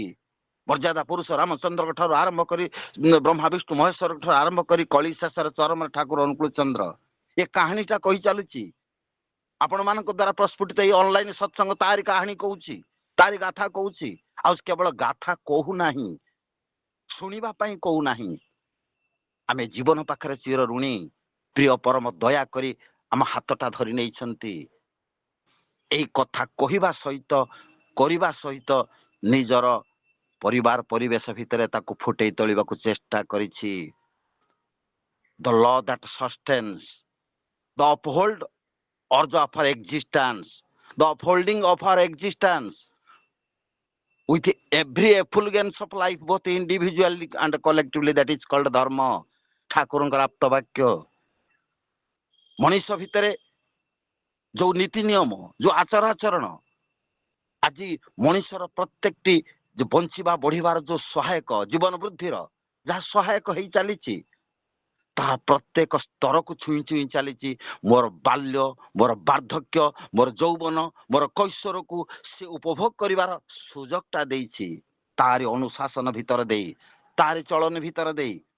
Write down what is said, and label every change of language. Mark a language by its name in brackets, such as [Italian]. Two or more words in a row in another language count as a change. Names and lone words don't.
[Odia] ମର୍ଯ୍ୟାଦା ପୁରୁଷ ରାମଚନ୍ଦ୍ରଙ୍କ ଠାରୁ ଆରମ୍ଭ କରି ବ୍ରହ୍ମା ବିଷ୍ଣୁ ମହେଶ୍ୱରଙ୍କ ଠାରୁ ଆରମ୍ଭ କରି କଳି ଶେଷରେ ଚରମରେ ଠାକୁର ଅନୁକୂଳ ଚନ୍ଦ୍ର, ଏ କାହାଣୀଟା କହି ଚାଲୁଛି। ଆପଣମାନଙ୍କ ଦ୍ୱାରା ପ୍ରସ୍ଫୁଟିତ ଏଇ ଅନଲାଇନ ସତ୍ସଙ୍ଗ ତାରି କାହାଣୀ କହୁଛି, ତାରି ଗାଥା କହୁଛି। ଆଉ କେବଳ ଗାଥା କହୁନାହିଁ, ଶୁଣିବା ପାଇଁ କହୁନାହିଁ, ଆମେ ଜୀବନ ପାଖରେ ଚିର ଋଣୀ ପ୍ରିୟ ପରମ ଦୟା କରି ଆମ ହାତଟା ଧରି ନାହିଁ ଏଇ କଥା କହିବା ସହିତ କରିବା ସହିତ ନିଜର ପରିବାର ପରିବେଶ ଭିତର ତାକୁ ଫୁଟେଇ ତୋଳିବାକୁ ଚେଷ୍ଟା କରିଛି [English] the law that sustains the uphold urge of our existence, the upholding of our existence with every effulgence of life, both individually and collectively, that is called dharma. [Odia] ଠାକୁରଙ୍କର ଆପ୍ତ ବାକ୍ୟ ମଣିଷ ଭିତରେ ଯୋଉ ନୀତି ନିୟମ ଯୋଉ ଆଚାର ଆଚରଣ ଆଜି ମଣିଷର ପ୍ରତ୍ୟେକଟି ବଞ୍ଚିବା ବଢିବାର ଯୋଉ ସହାୟକ ଜୀବନ ବୃଦ୍ଧିର ଯାହା ସହାୟକ ହେଇ ଚାଲିଛି ତାହା ପ୍ରତ୍ୟେକ ସ୍ତରକୁ ଛୁଇଁ ଛୁଇଁ ଚାଲିଛି ମୋର ବାଲ୍ୟ ମୋର ବାର୍ଦ୍ଧକ୍ୟ ମୋର ଯୌବନ ମୋର କୈଶୋରକୁ ସେ ଉପଭୋଗ କରିବାର ସୁଯୋଗଟା ଦେଇଛି ତାରି ଅନୁଶାସନ ଭିତରେ ଦେଇ ତାରି ଚଳନ ଭିତରେ ଦେଇ